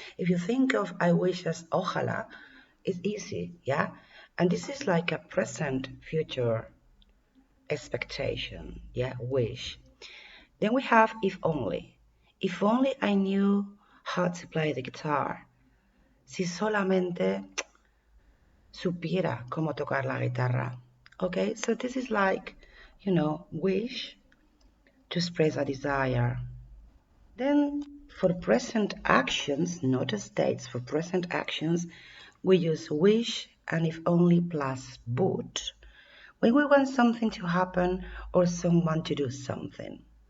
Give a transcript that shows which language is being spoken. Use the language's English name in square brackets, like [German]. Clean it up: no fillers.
[English] If you think of I wish as ojalá, it's easy, yeah? And this is like a present future expectation, yeah, wish. Then we have if only. If only I knew how to play the guitar. [Spanish] Si solamente supiera cómo tocar la guitarra. [English] Okay, so this is like, wish to express a desire. Then for present actions, not states, for present actions, we use wish and if only plus would when we want something to happen or someone to do something.